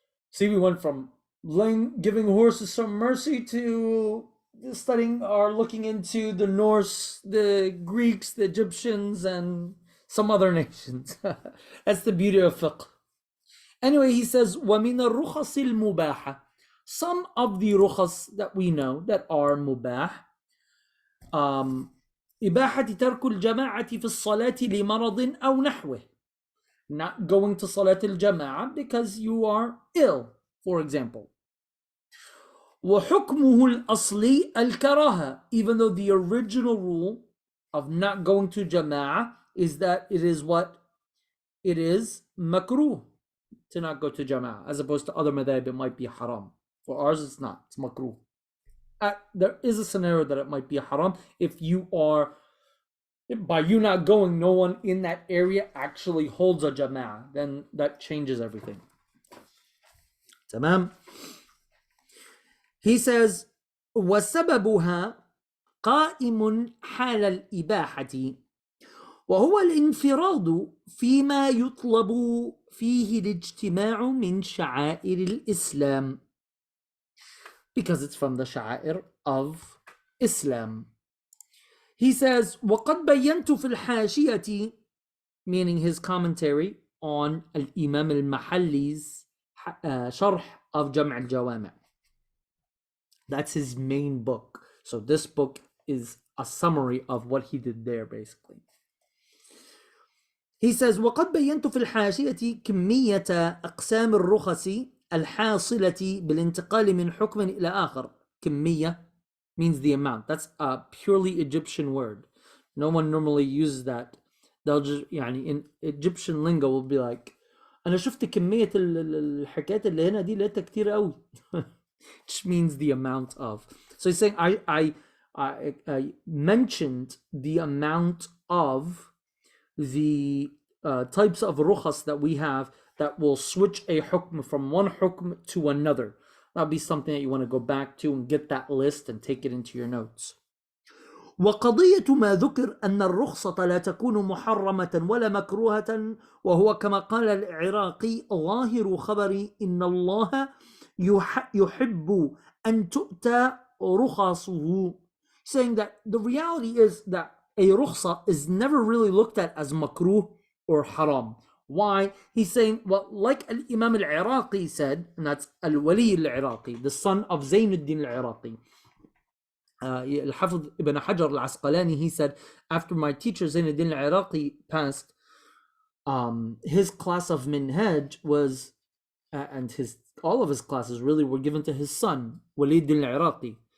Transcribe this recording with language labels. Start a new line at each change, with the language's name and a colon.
English: See, we went from giving horses some mercy to studying or looking into the Norse, the Greeks, the Egyptians, and some other nations. That's the beauty of fiqh. Anyway, he says,
Arabic: وَمِنَ الرُّخَصِ الْمُبَاحَةِ.
English: Some of the rukhas that we know that are mubah.
Arabic: إباحة ترك الجماعة في الصلاة لمرض أو نحوه.
English: Not going to Salat al-Jama'ah because you are ill, for example.
Arabic: وحكمه الأصلي الكراهة.
English: Even though the original rule of not going to Jama'ah is that it is what? It is makruh to not go to Jama'ah, as opposed to other madhab it might be haram. For ours it's not, it's makruh. There is a scenario that it might be haram if you are, by you not going, no one in that area actually holds a Jama'ah, then that changes everything. Tamam. He says,
Arabic: وسببها قائم حال الإباحة وهو الانفراد فيما يطلب فيه الاجتماع من شعائر الإسلام,
English: because it's from the sha'air of Islam. He says,
Arabic: وقد بينت في الحاشية,
English: meaning his commentary on Al-Imam Al-Mahalli's sharh of Jam' Al-Jawami'. That's his main book. So this book is a summary of what he did there, basically. He says,
Arabic: وقد بينت في الحاشية كمية أقسام الرخص الحاصلة بالانتقال من حكم إلى آخر.
English: كمية means the amount. That's a purely Egyptian word. No one normally uses that. They'll just, in Egyptian lingo will be like,
Arabic: أنا شفت كمية الحكايات اللي هنا دي لقيتها كتير قوي.
English: Which means the amount of. So he's saying, I mentioned the amount of the types of rukhas that we have that will switch a hukm from one hukm to another. That'll be something that you want to go back to and get that list and take it into your notes.
Arabic: وقضية ما ذكر أن الرخصة لا تكون محرمة ولا مكروهة وهو كما قال العراقي ظاهر خبر إن الله يحب أن تؤتى رخصه,
English: saying that the reality is that a rukhsa is never really looked at as makruh or haram. Why? He's saying, well, like Imam al-Iraqi said, and that's al-Wali al-Iraqi, the son of Zainuddin al-Iraqi. Al-Hafidh ibn Hajar al-Asqalani, he said, after my teacher Zainuddin al-Iraqi passed, his class of Minhaj was, and all of his classes really were given to his son, Walid al-Iraqi.